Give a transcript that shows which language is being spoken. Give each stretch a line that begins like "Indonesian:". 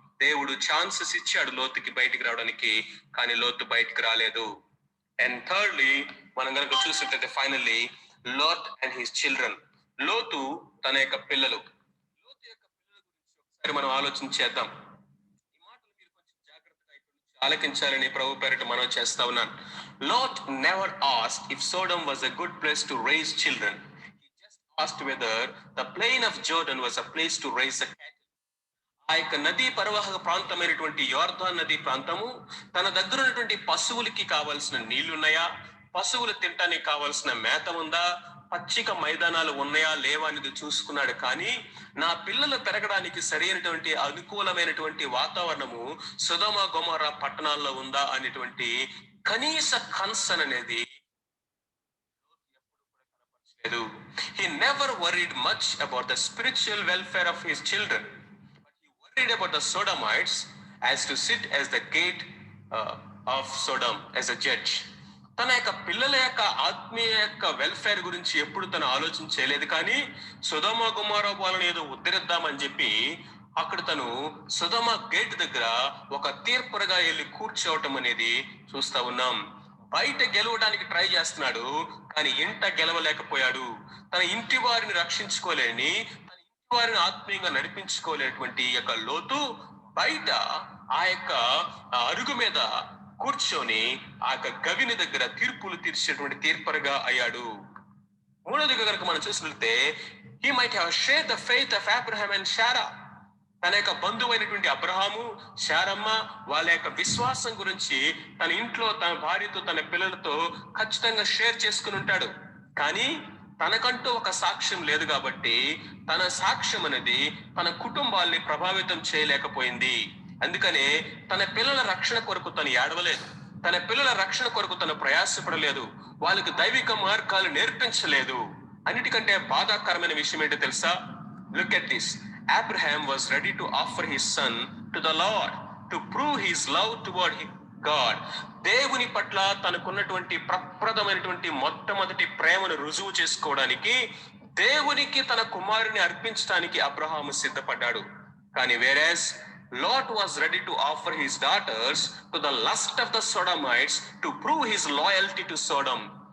Telugu: దేవుడు ఛాన్సెస్ ఇచ్చాడు లోతుకి బయటికి రావడానికి, కానీ లోతు బయటికి రాలేదు.
English: and thirdly,
Telugu: మనం కనుక చూసినట్లయితే
English: Finally Lot and his children.
Telugu: లోతు తన యొక్క పిల్లలు. లోతు యొక్క పిల్లల గురించి ఒకసారి మనం ఆలోచించేద్దాం. ఈ మాటలు మీరు కొంచెం జాగ్రత్తగా ఇక్కడ నుంచి ఆలకించాలని ప్రభు పేరిట మనం చేస్తా ఉన్నాను.
English: Lot never asked if Sodom was a good place to raise children. He just asked whether the plain of Jordan was a place to raise a cattle.
Telugu: ఆ యొక్క నదీ పరివాహక ప్రాంతమైనటువంటి యోర్దాన్ నదీ ప్రాంతము తన దగ్గర ఉన్నటువంటి పశువులకి కావాల్సిన నీళ్లున్నాయా, పశువులు తినటానికి కావాల్సిన మేత ఉందా, పచ్చిక మైదానాలు ఉన్నాయా లేవా అనేది చూసుకున్నాడు. కానీ నా పిల్లలు పెరగడానికి సరైనటువంటి అనుకూలమైనటువంటి వాతావరణము సొదొమ గొమొర్రా పట్టణాల్లో ఉందా అనేటువంటి కనీస కన్సర్న్ అనేది లేదు.
English: He never worried much about the spiritual welfare of his children, but he worried about the Sodomites as to sit as the gate of Sodom as a judge.
Telugu: తన యొక్క పిల్లల యొక్క ఆత్మీయ యొక్క వెల్ఫేర్ గురించి ఎప్పుడు తను ఆలోచించలేదు. కానీ సొదొమ గొమొర్రా వాళ్ళని ఏదో ఉద్ధరిద్దామని చెప్పి అక్కడ తను సొదొమ గేట్ దగ్గర ఒక తీర్పురగా వెళ్ళి కూర్చోవటం అనేది చూస్తా ఉన్నాం. బయట గెలవడానికి ట్రై చేస్తున్నాడు, కానీ ఇంట గెలవలేకపోయాడు. తన ఇంటి వారిని రక్షించుకోలేని, తన ఇంటి వారిని ఆత్మీయంగా నడిపించుకోలేటువంటి యొక్క లోతు బయట ఆ యొక్క అరుగు మీద కూర్చొని ఆ యొక్క గవిని దగ్గర తీర్పులు తీర్చేటువంటి తీర్పరగా అయ్యాడు. మూడోదిగా కనుక మనం చూసినట్లయితే,
English: he might have shared the faith of Abraham and Sarah.
Telugu: తన యొక్క బంధువైనటువంటి అబ్రహాము, శారమ్మ వాళ్ళ యొక్క విశ్వాసం గురించి తన ఇంట్లో తన భార్యతో తన పిల్లలతో ఖచ్చితంగా షేర్ చేసుకుని ఉంటాడు. కానీ తనకంటూ ఒక సాక్ష్యం లేదు కాబట్టి తన సాక్ష్యం అనేది తన కుటుంబాల్ని ప్రభావితం చేయలేకపోయింది. అందుకనే తన పిల్లల రక్షణ కొరకు తను ఏడవలేదు, తన పిల్లల రక్షణ కొరకు తను ప్రయాసపడలేదు, వాళ్ళకి దైవిక మార్గాలు నేర్పించలేదు. అన్నిటికంటే బాధాకరమైన విషయం ఏంటో తెలుసా?
English: Look at this. Abraham was ready to offer his son to the Lord to prove his love toward God.
Telugu: దేవుని పట్ల తనకున్నటువంటి ప్రప్రదమైనటువంటి మొట్టమొదటి ప్రేమను రుజువు చేసుకోవడానికి దేవునికి తన కుమారుని అర్పించడానికి అబ్రహాము సిద్ధపడ్డాడు.
English: కానీ whereas Lot was ready to offer his daughters to the lust of the Sodomites to prove his loyalty to Sodom.